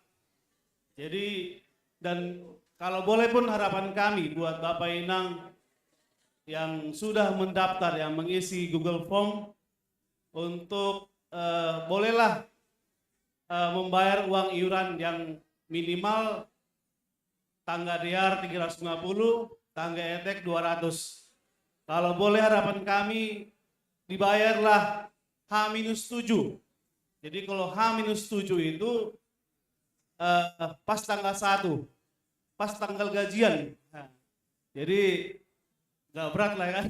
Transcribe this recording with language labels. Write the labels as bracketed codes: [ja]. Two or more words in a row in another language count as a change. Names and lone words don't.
[id] Jadi dan kalau boleh pun harapan kami buat Bapak Inang yang sudah mendaftar, yang mengisi Google Form untuk bolehlah membayar uang iuran yang minimal [bts] tangga diar [id] 350, [bts] tangga etek [id] 200. Kalau boleh harapan kami dibayarlah H-7. Jadi kalau H-7 itu pas tanggal 1, pas tanggal gajian. Nah, jadi nggak berat lah kan.